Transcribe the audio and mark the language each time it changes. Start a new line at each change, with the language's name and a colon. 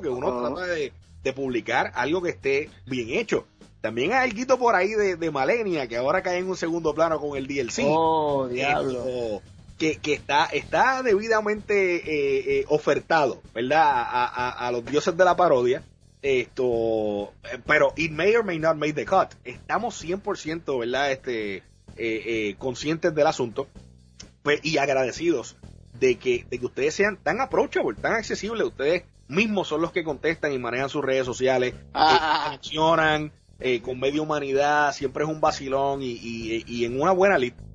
Spanish: Porque uno trata de publicar algo que esté bien hecho. También hay algo por ahí de Malenia, que ahora cae en un segundo plano con el DLC. ¡Oh, diablo! Que está debidamente ofertado, ¿verdad? A los dioses de la parodia. Pero
English: it may or may not make the cut.
Spanish: Estamos 100%, ¿verdad? Conscientes del asunto, pues, y agradecidos de que ustedes sean tan approachable, tan accesibles. Ustedes mismos son los que contestan y manejan sus redes sociales. Accionan. Con media humanidad, siempre es un vacilón y en una buena lead.